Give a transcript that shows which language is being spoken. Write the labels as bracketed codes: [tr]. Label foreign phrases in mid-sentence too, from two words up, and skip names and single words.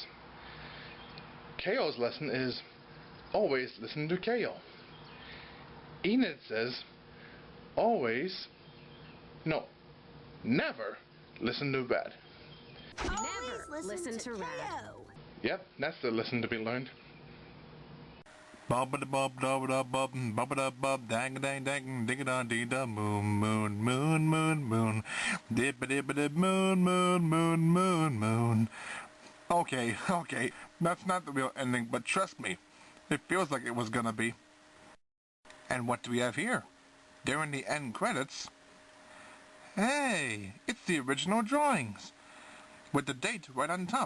[en] K.O.'s lesson is always listen to K.O. Enid says never listen to Red. Never listen to Red. Yep, that's the lesson to be learned. Bob da bob da da bob da bob dang dang dang ding da dee da moon moon moon moon moon dip dip dip moon moon moon moon moon. Okay, that's not the real ending, but trust me, it feels like it was gonna be. And what do we have here? During the end credits, hey, it's the original drawings, with the date right on top.